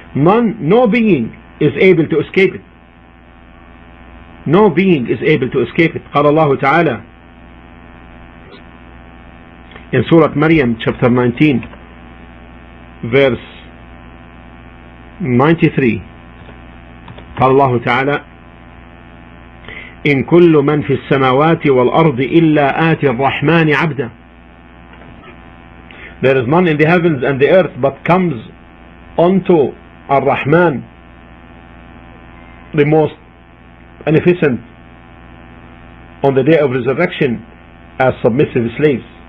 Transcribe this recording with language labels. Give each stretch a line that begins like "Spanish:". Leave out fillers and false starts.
English: No being is able to escape it. No being is able to escape it.
Arabic: قال الله تعالى
English: in Surah Maryam chapter 19 verse 93.
Arabic: قال الله تعالى: إن كل من في السماوات والأرض إلا آتي الرحمن عبدا.
English: There is none in the heavens and the earth but comes unto Ar-Rahman, the most beneficent, on the day of resurrection as submissive slaves.